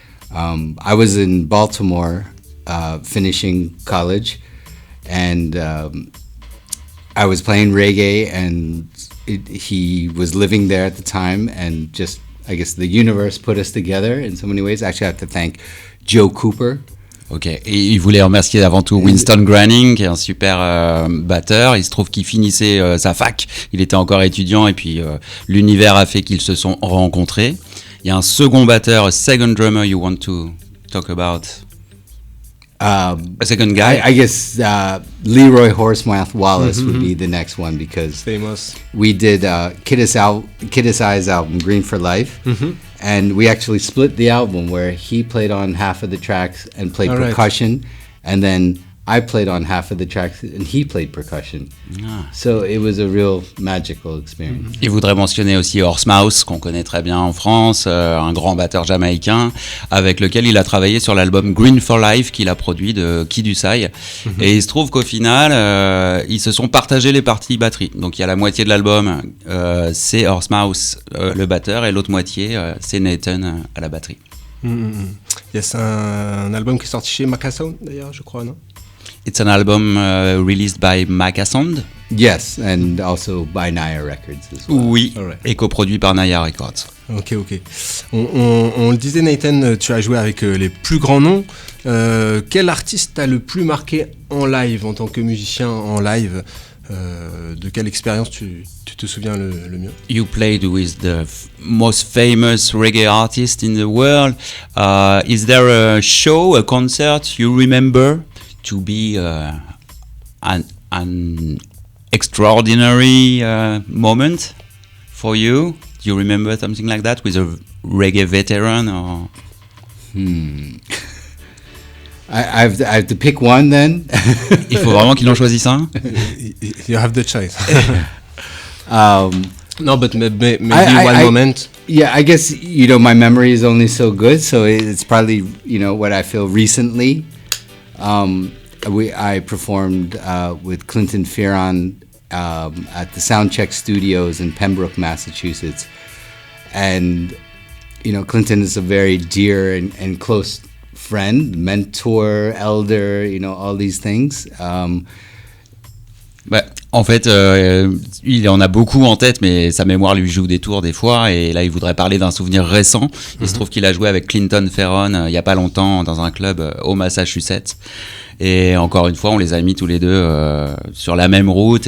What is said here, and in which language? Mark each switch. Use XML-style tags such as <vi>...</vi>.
<en>I was in Baltimore finishing college, and I was playing reggae, and he was living there at the time, and just, I guess, the universe put us together in so many ways. Actually, I have to thank Joe Cooper.</en> <fr>Ok, et il voulait remercier avant tout Winston Grennan, qui est un super batteur. Il se trouve qu'il finissait sa fac, il était encore étudiant, et puis l'univers a fait qu'ils se sont rencontrés. Il y a un second batteur,</fr> <en>a second drummer you want to talk about? A second guy? I guess Leroy Horsemouth Wallace would be the next one, because famous. We did Kid Asai's album Green for Life, And we actually split the album where he played on half of the tracks and played All right. percussion, and then I played on half of the tracks and he played percussion. So it was a real magical experience.</en> <fr>Il voudrait mentionner aussi Horse Mouse, qu'on connaît très bien en France, un grand batteur jamaïcain, avec lequel il a travaillé sur l'album Green for Life qu'il a produit de Kid Usai. Et il se trouve qu'au final, ils se sont partagés les parties batterie. Donc il y a la moitié de l'album, c'est Horse Mouse, le batteur, et l'autre moitié, c'est Nathan à la batterie. C'est un album qui est sorti chez Macasson d'ailleurs, je crois, non?</fr> <en>It's an album released by Macasson. Yes, and also by Naya Records as well.</en> <fr>Oui,</fr> <en>Alright.</en> <fr>et coproduit par Naya Records. Ok. On le disait, Nathan, tu as joué avec les plus grands noms. Quel artiste t'a le plus marqué en live, en tant que musicien en live? De quelle expérience tu te souviens le mieux?</fr> <en>You played with the most famous reggae artist in the world. Is there a show, a concert you remember to be an extraordinary moment for you? Do you remember something like that with a reggae veteran? Or? I have to pick one then.</en> <fr>Il faut vraiment qu'il en choisisse un.</fr> <en>You have the choice. Um, No, but maybe I- one I- moment. Yeah, I guess, my memory is only so good, so it's probably, what I feel recently. I performed with Clinton Fearon at the Soundcheck Studios in Pembroke, Massachusetts. And, Clinton is a very dear and close friend, mentor, elder, all these things.</en> <fr>Bah, en fait, il en a beaucoup en tête, mais sa mémoire lui joue des tours des fois. Et là, il voudrait parler d'un souvenir récent. Il se trouve qu'il a joué avec Clinton Fearon il y a pas longtemps dans un club au Massachusetts. Et encore une fois, on les a mis tous les deux sur la même route.</fr>